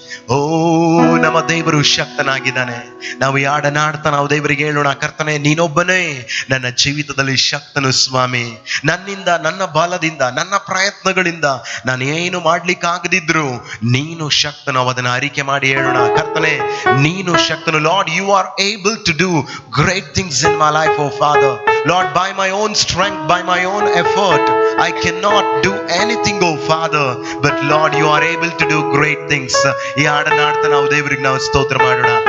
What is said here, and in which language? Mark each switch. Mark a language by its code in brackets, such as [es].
[kn] ಓ ನಮ್ಮ ದೇವರು ಶಕ್ತನಾಗಿದ್ದಾನೆ. ನಾವು ಈ ಹಾಡನ್ನಾಡ್ತಾ ನಾವು ದೇವರಿಗೆ ಹೇಳೋಣ, ಕರ್ತನೆ ನೀನೊಬ್ಬನೇ ನನ್ನ ಜೀವಿತದಲ್ಲಿ ಶಕ್ತನು ಸ್ವಾಮಿ. ನನ್ನಿಂದ, ನನ್ನ ಬಲದಿಂದ, ನನ್ನ ಪ್ರಯತ್ನಗಳಿಂದ ನಾನು ಏನು ಮಾಡ್ಲಿಕ್ಕಾಗದಿದ್ರು ನೀನು ಶಕ್ತನು. ಅದನ್ನು ಅರಿಕೆ ಮಾಡಿ ಹೇಳೋಣ, ಕರ್ತನೆ ನೀನು ಶಕ್ತನು. [en] Lord, you are able to do great things in my life, O Father. Lord, by my own strength, by my own effort, I cannot do anything, oh Father. But Lord, you are able to do great things. [kn] ಈ ಹಾಡನ್ನ ಹಾಡ್ತಾ ನಾವು ದೇವರಿಗೆ ನಾವು ಸ್ತೋತ್ರ ಮಾಡೋಣ.